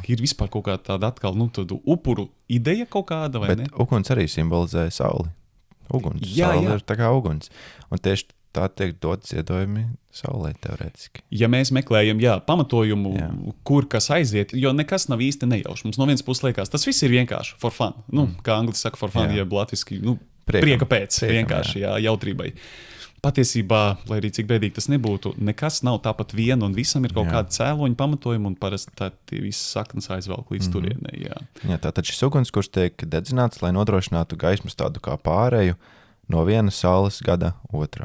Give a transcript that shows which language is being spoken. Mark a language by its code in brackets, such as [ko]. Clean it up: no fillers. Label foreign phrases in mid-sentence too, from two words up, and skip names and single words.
[lv] Ir vispār kaut kā tāda atkal, tādu upuru ideja kaut kāda, vai ne? Bet uguns arī simbolizē sauli. Uguns. Saule ir tā kā uguns. Un tieši tā tiek dot ziedojumi saulē teorētiski. Ja mēs meklējam, pamatojumu, kur kas aiziet, jo nekas nav īsti nejauši. Mums no vienas puses liekas, tas viss ir vienkārši [en] for fun. [lv] Kā angļu saka [en] for fun, [lv] jeb latviski, prieka pēc, vienkārši, jautrībai. patiesībā, lai arī cik bēdīgi tas nebūtu, nekas nav tāpat vien, un visam ir kaut kāda cēloņa pamatojuma, un parasti tie visas saknes aizvelk līdz turienei. Jā, tātad šis ugunskurs tiek dedzināts, lai nodrošinātu gaismas tādu kā pāreju no viena saules gada otrā.